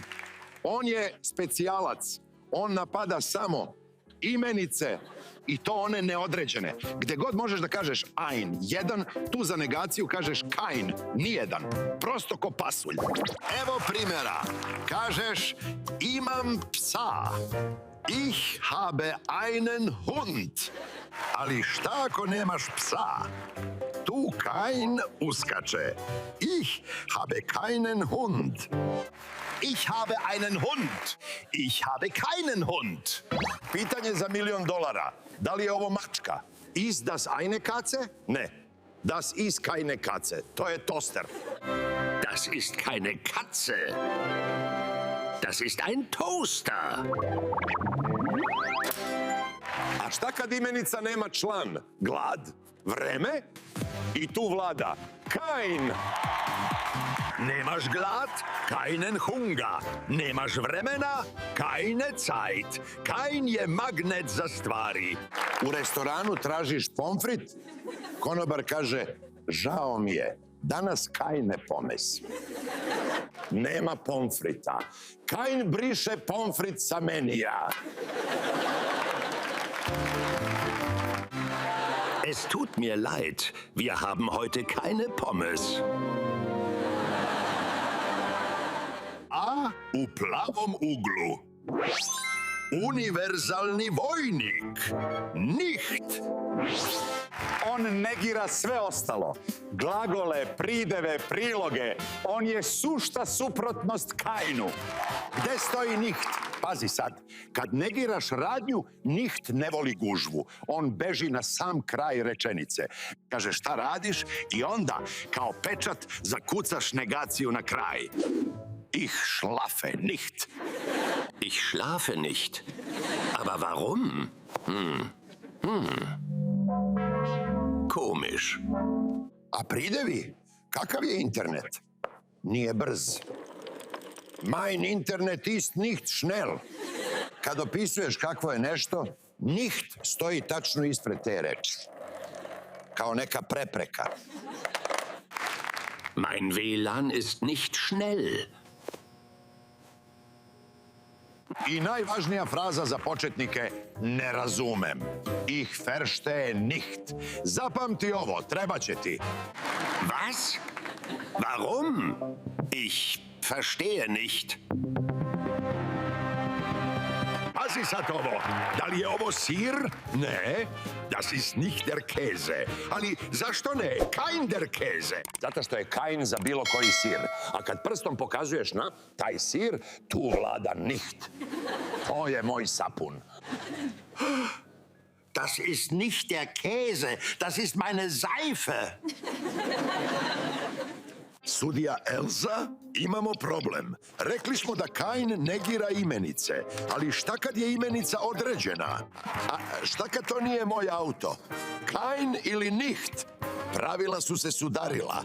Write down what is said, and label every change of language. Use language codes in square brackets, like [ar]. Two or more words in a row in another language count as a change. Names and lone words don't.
[sr] On je specijalac. On napada samo imenice i to one neodređene. Gde god možeš da kažeš ein, jedan, tu za negaciju kažeš kein, nijedan. Prosto ko pasulj. Evo primjera. Kažeš imam psa. [de] Ich habe einen Hund. [sr] Ali šta ako nemaš psa? Tu kein uskače. [de] Ich habe keinen Hund. Ich habe einen Hund. Ich habe keinen Hund. [sr] Pitanje za $1.000.000. Da li je ovo mačka? [de] Ist das eine Katze? Ne. Das ist keine Katze. [sr] To je toster. [de] Das ist keine Katze. Das ist ein Toaster. [sr] A šta kad imenica nema član? Glad? Vreme? I tu vlada Kein. Nemaš glad? [de] Keinen Hunger. [sr] Nemaš vremena? [de] Keine Zeit. [sr] Kein je magnet za stvari. U restoranu tražiš pomfrit? Konobar kaže, žao mi je, danas [de] Kein ne pomes. [sr] Nema pomfrita. Kein briše pomfrit sa menija. [de] Es tut mir leid, wir haben heute keine Pommes. [sr] A u plavom uglu univerzalni vojnik Nicht. On negira sve ostalo. Glagole, prideve, priloge. On je sušta suprotnost Keinu. Gde stoji Nicht? Pazi sad, kad negiraš radnju, Nicht ne voli gužvu. On beži na sam kraj rečenice. Kaže šta radiš i onda kao pečat zakucaš negaciju na kraj. [de] Ich schlafe nicht. Ich schlafe nicht. Aber warum? Komisch. [sr] A pridevi? Kakav je internet? Nije brz. [de] Mein Internet ist nicht schnell. [sr] Kad opisuješ kakvo je nešto, Nicht stoji tačno ispred te reči. Kao neka prepreka. [de] Mein WLAN ist nicht schnell. [sr] I najvažnija fraza za početnike, ne razumem. [de] Ich verstehe nicht. [sr] Zapamti ovo, treba će ti. [de] Was? Warum? Ich verstehe nicht. [sr] Pazi sad ovo, da li je ovo sir? Ne, [de] das ist nicht der Käse. [sr] Ali zašto ne? [de] Kein der Käse. [sr] Zato što je Kein za bilo koji sir. A kad prstom pokazuješ na taj sir, tu vlada Nicht. To je moj sapun. [de] Das ist nicht der Käse, das ist meine Seife. [sr] Sudija Elza, imamo problem. Rekli smo da Kein negira imenice, ali šta kad je imenica određena? A šta kad to nije moj auto? Kein ili Nicht? Pravila su se sudarila.